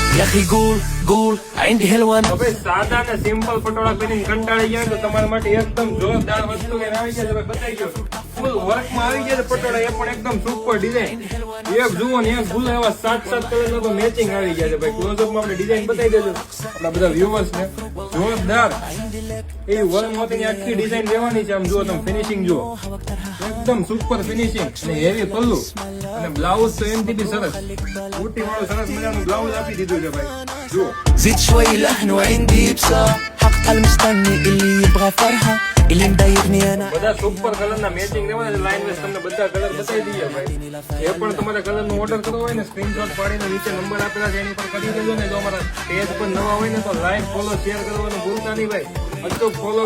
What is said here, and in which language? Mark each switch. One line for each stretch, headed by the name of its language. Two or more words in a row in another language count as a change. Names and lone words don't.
Arabic: اخي قول قول عندي حلوة.
Gujarati: હવે સાદા ને સિમ્પલ પટોળા પહેરીને કંટાળી ગયા તો તમારા માટે એકદમ જોરદાર વસ્તુ લઈને આવી ગયા છે. બતાવી ગયો
English: full workમાં
Gujarati: આવી ગયા છે પટોળા, એ પણ એકદમ
English: super design.
Gujarati: એક જુઓ ને એક ભૂલો એવા 7 કલર તો મેચિંગ આવી ગયા છે ભાઈ. ક્લોઝઅપમાં આપણે ડિઝાઇન બતાવી દેજો આપણા બધા વ્યુઅર્સ ને. જોરદાર એ વર્ક મોતીની આખી ડિઝાઇન લેવાની છે. આમ જુઓ તમે ફિનિશિંગ જુઓ, એકદમ
English: super finishing
Gujarati: અને હેવી પલ્લુ અને બ્લાઉઝ તો એમથી બી સરસ બુટી વાળું સરસ મજાનું બ્લાઉઝ આપી દીધું છે ભાઈ. જુઓ
Arabic: زيد شوي لحن وعندي بصح حق المستني اللي يبغى فرحة اللي مضايقني انا.
Gujarati: બધા
English: super colourના matching
Gujarati: લેવાના છે. લાઈન વેસ તમને બધા કલર બતાવી દઈએ ભાઈ. એ પણ તમારે કલરનો ઓર્ડર કરવો હોય ને સ્ક્રીનશોટ પાડીને નીચે નંબર આપેલા છે એની પર કરી દેજો ને. જો અમારા પેજ પર નવા હોય ને તો
English: like follow share
Gujarati: કરવાનું ભૂલતા નહીં ભાઈ. અચૂક ફોલો